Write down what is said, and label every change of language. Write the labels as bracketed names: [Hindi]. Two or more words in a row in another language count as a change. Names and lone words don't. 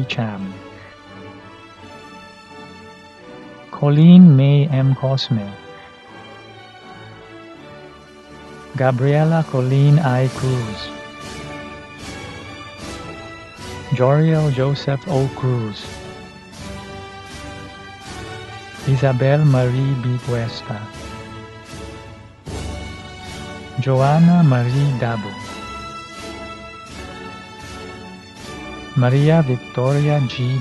[English] Cham, Colleen May M. Cosme, Gabriela Colleen I. Cruz, Joriel Joseph O. Cruz, Isabel Marie B. Cuesta, Joanna Marie Dabo, Maria Victoria G.